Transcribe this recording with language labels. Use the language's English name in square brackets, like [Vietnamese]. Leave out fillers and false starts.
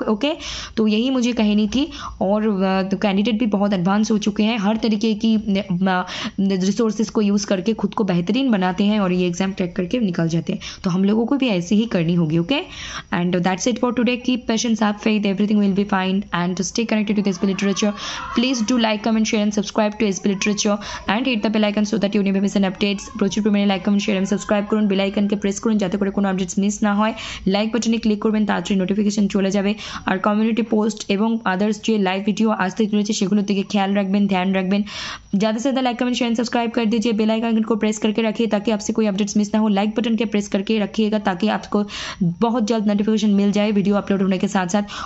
[Hindi] Okay, तो यही मुझे कहनी थी। और तो कैंडिडेट भी बहुत एडवांस हो चुके हैं, हर तरीके की रिसोर्सेज को यूज़ करके खुद को बेहतरीन बनाते हैं और ये एग्जाम क्रैक करके निकल जाते हैं। तो हम लोगों को भी ऐसे ही करनी होगी। Okay, [English] And that's it for today. Keep patience, have faith, everything will be fine, and stay connected with SP literature. Please do like, comment, share and subscribe to SP literature, and hit the bell icon so that you never miss an updates. [Bangla] প্রচুর পরিমাণে like, comment, share এবং subscribe করুন, bell আইকনকে press করুন, যাতে করে কোনো updates miss না হয়। লাইক বাটনে ক্লিক করবেন, তাড়াতাড়ি নোটিফিকেশন চলে যাবে। আর কমিউনিটি পোস্ট এবং আদার্স যে লাইভ ভিডিও আসতে চলেছে সেগুলোর দিকে খেয়াল রাখবেন, ध्यान रखবেন। [Hindi] ज़्यादा से ज़्यादा like, comment, share and subscribe कर दीजिए। बेल आइकन को प्रेस करके रखिए ताकि आपसे कोई अपडेट्स मिस ना हो। लाइक बटन के प्रेस करके रखिएगा ताकि आपको बहुत जल्द नोटिफिकेशन मिल जाए वीडियो अपलोड होने के साथ साथ।